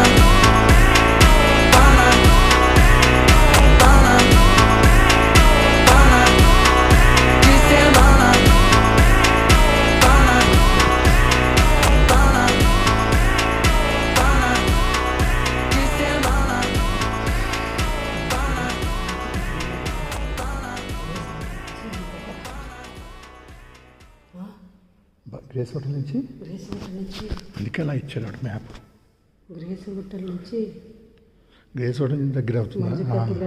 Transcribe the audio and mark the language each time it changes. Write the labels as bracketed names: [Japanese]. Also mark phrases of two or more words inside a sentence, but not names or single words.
[Telugu] Pana, pana, pana, de semana. Pana, pana, pana, de semana. గ్రేస్ హోటల్ నుంచి అందుకే అలా ఇచ్చాడు మ్యాప్. గ్రేస్ హోటల్ నుంచి గ్రేస్ హోటల్ నుంచి దగ్గర అవుతుంది